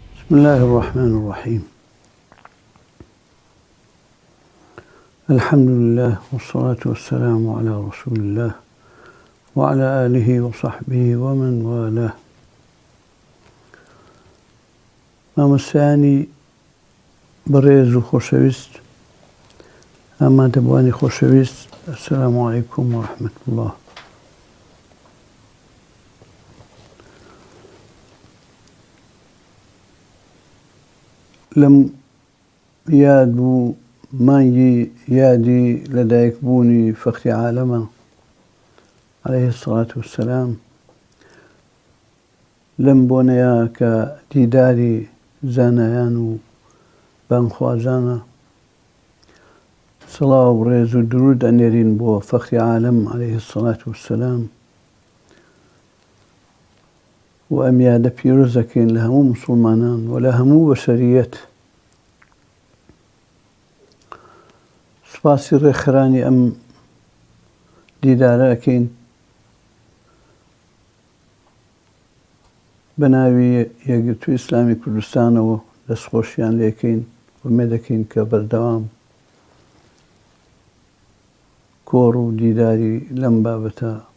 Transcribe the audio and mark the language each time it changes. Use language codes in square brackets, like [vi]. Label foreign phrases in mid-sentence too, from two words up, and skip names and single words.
[ar] بسم الله الرحمن الرحيم. الحمد لله والصلاة والسلام على رسول الله وعلى آله وصحبه ومن والاه. [ckb] مامۆستایانی بەڕێز و خۆشەویست، ئامادەبوانی خۆشەویست، [ar] السلام عليكم ورحمة الله. [ckb] لەم یاد بوو مانگی یادی لەدایکبوونی فەخری عالەمە [ar] عليه الصلاة والسلام، [ckb] لەم بۆنەیە کە دیداری زانایان و بانخوازانە. سڵاو و ڕێز و درود ئەنێرین بۆ فەخری عالەم [ar] عليه الصلاة والسلام [ckb] و ئەم یادە پیرۆز دەکەین لە هەموو موسڵمانان و لە هەموو بەشەریەت. سوپاسی ڕێکخراانی ئەم دیدارە ئەکەین بە ناوی یەکگرتووی ئیسلامی کوردستانەوە، دەستخۆشیان لێکەین و مێ دەکەین کە بەردەوام کۆڕ و دیداری لەم بابەتە